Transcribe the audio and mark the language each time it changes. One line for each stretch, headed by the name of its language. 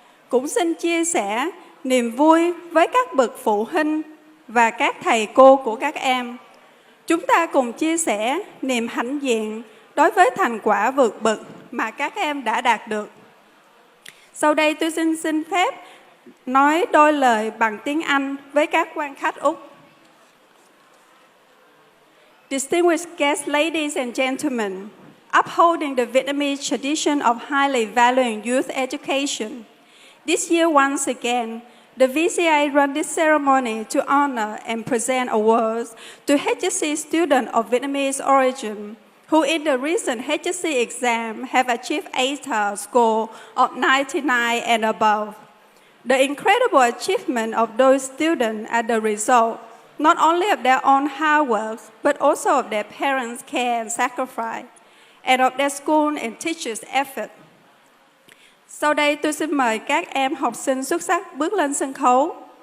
Vietnamese: Cũng xin chia sẻ niềm vui với các bậc phụ huynh và các thầy cô của các em. Chúng ta cùng chia sẻ niềm hãnh diện đối với thành quả vượt bậc mà các em đã đạt được. Sau đây tôi xin phép nói đôi lời bằng tiếng Anh với các quan khách Úc.
English: Distinguished guests, ladies and gentlemen, upholding the Vietnamese tradition of highly valuing youth education, this year once again, the VCA run this ceremony to honor and present awards to HSC students of Vietnamese origin who in the recent HSC exam have achieved ATAR score of 99 and above. The incredible achievement of those students are the result not only of their own hard work, but also of their parents' care and sacrifice, and of their school and teachers' effort.
Vietnamese: Sau đây tôi xin mời các em học sinh xuất sắc bước lên sân khấu.